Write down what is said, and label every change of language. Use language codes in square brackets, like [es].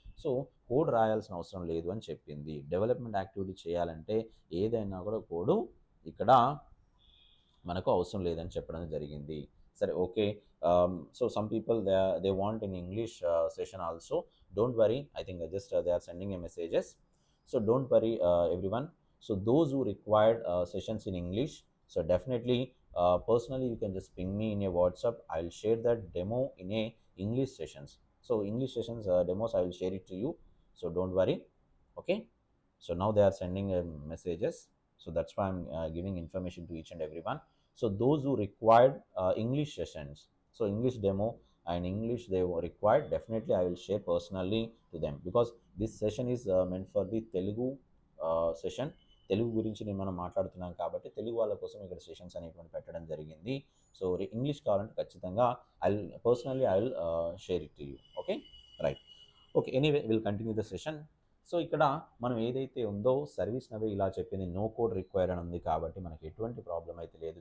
[te] So code రాయాల్సిన అవసరం లేదు అని చెప్పింది. డెవలప్మెంట్ యాక్టివిటీ చేయాలంటే ఏదైనా కూడా కోడు ఇక్కడ మనకు అవసరం లేదని చెప్పడం జరిగింది. సరే, okay. [en] So some people they want in English session also. Don't worry, I think just they are sending a messages. So don't worry everyone. So those who required sessions in English, so definitely personally you can just ping me in a WhatsApp. I'll share that demo in a English sessions. So English sessions demos I will share it to you. So don't worry. Okay. So now they are sending messages. So that's why I'm giving information to each and everyone. So those who required English sessions, so English demo and English they were required, definitely I will share personally to them, because this session is meant for the Telugu session. [te] Telugu గురించి నేను మనం మాట్లాడుతున్నాం కాబట్టి తెలుగు వాళ్ళ కోసం ఇక్కడ sessions అనేటువంటి పెట్టడం జరిగింది. [en] so English [te] కావాలంటే ఖచ్చితంగా [en] I will share it to you. Okay, right. [te] Okay, [en] Anyway will continue the session. [te] So ఇక్కడ మనం ఏదైతే ఉందో సర్వీస్ నవే ఇలా చెప్పింది, [en] no code required [te] అని ఉంది కాబట్టి మనకి ఎటువంటి ప్రాబ్లం అయితే లేదు.